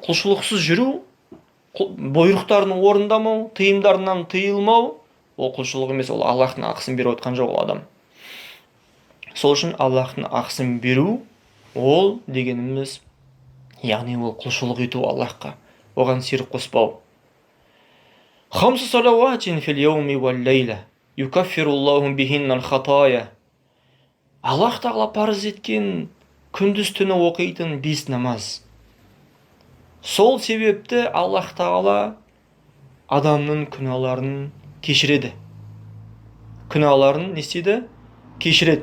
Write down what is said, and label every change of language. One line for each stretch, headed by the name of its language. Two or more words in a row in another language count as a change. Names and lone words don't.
Kazakh: Құлшылықсыз жүру, бұйрықтарын орындамау, тыйымдарынан тыйылмау, ол құлшылық емес, ол Аллахтың ақысын беріп отқан жоқ ол адам. Сол үшін Аллахтың ақысын беру, ол дегеніміз, яғни ол құлшылық ету Аллахқа, оған серік қоспау.
Arabic: خمس صلوات في اليوم والليلة يكفر الله بهن الخطايا.
Kazakh: Аллах тағала парыз еткен күндіз түні оқитын 5 намаз. Сол себепті Аллах тағала адамның күнәларын кешіреді. Күнәларын не істейді? Кешіреді.